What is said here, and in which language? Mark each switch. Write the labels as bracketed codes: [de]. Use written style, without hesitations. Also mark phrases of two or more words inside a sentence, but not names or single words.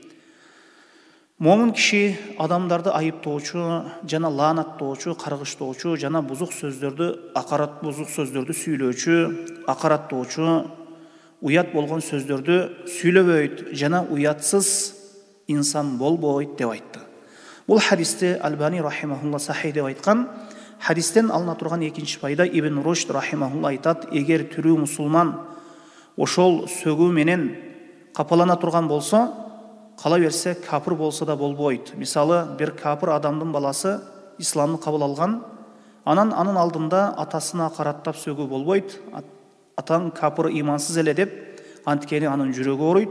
[ky] Момун киши адамдарды айыптоочу, жана лаанаттоочу, каргыштоочу, жана бузук сөздөрдү сүйлөөчү, акараттоочу, уят болгон сөздөрдү сүйлөбөйт, жана уятсыз инсан болбойт деп айтты. [kk] Бұл хадисті Албани рахимахулла сахи деп айтқан. Хадистен алына тұрған екінші пайда Ибн Рушд рахимахулла айтады, егер түрі мұсылман [ky] ошол сөгүү менен капалана турган болсо, кала берсе капыр болса да болбойт. Мисалы, бир капыр адамдын баласы исламды кабыл алган, анан анын алдында атасына караттап сөгүү болбойт. Атаң капыр имансыз эле деп, анткени анын жүрөгү ооруйт.